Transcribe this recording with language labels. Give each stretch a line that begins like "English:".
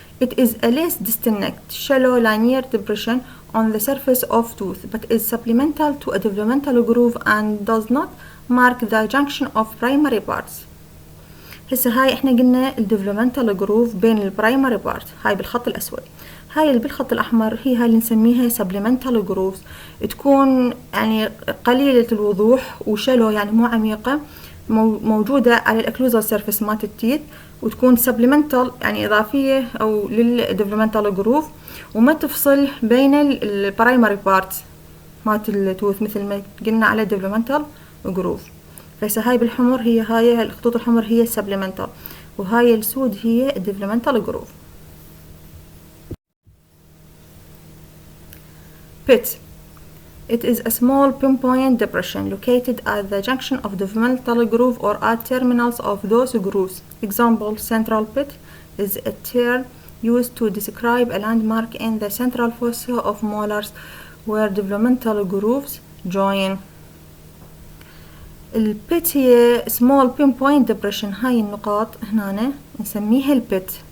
English: it is a less distinct shallow linear depression on the surface of tooth but is supplemental to a developmental groove and does not mark the junction of primary parts.
Arabic: هسه هاي احنا قلنا الديفلوبمنتال جروف بين البرايمري بارت، هاي بالخط الاسود. هاي اللي بالخط الاحمر هاي اللي نسميها سبليمنتال جروفز، تكون يعني قليلة الوضوح وشلو يعني مو عميقة، موجودة على الاكلوزال سيرفيس مالت التيت، وتكون سبليمنتال يعني اضافية او للديفلوبمنتال جروف، وما تفصل بين البرايمري بارت مالت التوث مثل ما قلنا على الديفلوبمنتال جروف. فهسه هاي بالحمر هاي الخطوط الحمر هي السبليمنتال، وهاي السود هي الديفلوبمنتال جروف.
English: pit. it is a small pinpoint depression located at the junction of developmental groove or at terminals of those grooves. example central pit is a tear used to describe a landmark in the central fossa of molars where developmental grooves join.
Arabic: البيت هي
English: small pinpoint depression.
Arabic: هاي النقاط هنا نسميها البيت.